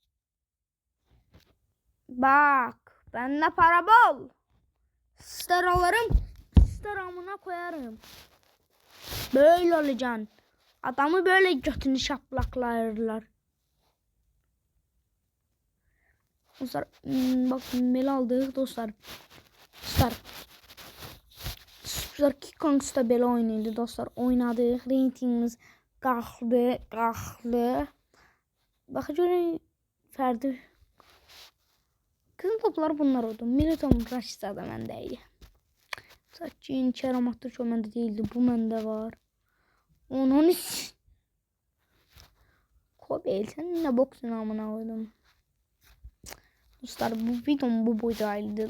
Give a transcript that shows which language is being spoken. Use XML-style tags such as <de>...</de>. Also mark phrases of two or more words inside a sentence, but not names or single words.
<tr>Bak bende para bol. Star alırım. Star amına koyarım. Böyle olacaksın. Adamı böyle götünü şaplaklarlar. Dostlar bak mail aldık dostlar.</tr> <az>Dostlar Kikong'da belə oynaydı dostlar. Oynadık. Reytingimiz qalxdı. Bax görün fərdi.</az> <tr>Kızın topları bunlar oldu. Militon Raşitsa</tr> <az>da məndəydi.</az> <tr>Sakin Kerem Aktürkoğlu məndə değildi.</tr> <az>Bu məndə var. Onun iş.</az> <tr>Kobel sen ne boksun amına koydum. Dostlar bu videom bu boydaydı.</tr>